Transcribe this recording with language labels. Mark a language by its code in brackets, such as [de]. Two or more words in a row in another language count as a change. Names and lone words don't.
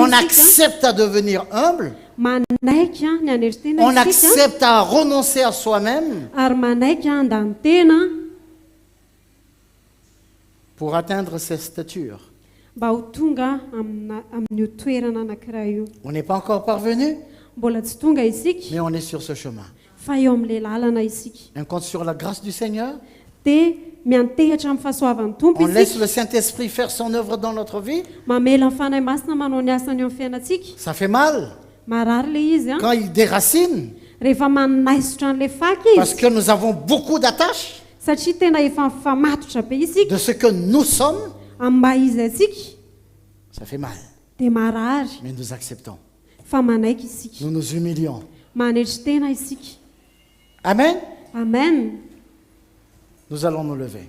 [fr] On [mg] isika [fr] accepte à devenir humble. [mg] manaiky a ny anetry tena [fr] On [mg] isika [fr] accepte à renoncer à soi-même [mg] ary manaiky andany tena [fr] pour atteindre cette stature. [mg] mba ho tonga amin'io toerana anankiray io. [fr] On n'est pas encore parvenu, [mg] Mbola tsy tonga isika [fr] mais on est sur ce chemin. [mg] fa eo amin'ilay lalana isika [fr] On compte sur la grâce du Seigneur. [mg] dia miantehatra amin'ny fahasoavan'ny tompo [fr] On laisse [mg] isika [fr] le Saint-Esprit faire son œuvre dans notre vie. [mg] mamela ny fanahy masina manao ny asany eo amin'ny fiainantsika. [fr] Ça fait mal [mg] Marary le izy a [fr] quand il déracine, [mg] rehefa manaisotra n'ilay faky [fr] parce [mg] izy [fr] que nous avons beaucoup d'attaches [mg] satria tena efa mifamatotra be isika [fr] de ce que nous sommes. [mg] amin'ny mba izy atsika [fr] Ça fait mal, [mg] dia marary [fr] mais nous acceptons. [mg] fa manaiky isika [fr] Nous nous humilions. [mg] manetry tena isika. Amen. Amen. [fr] Nous allons nous lever.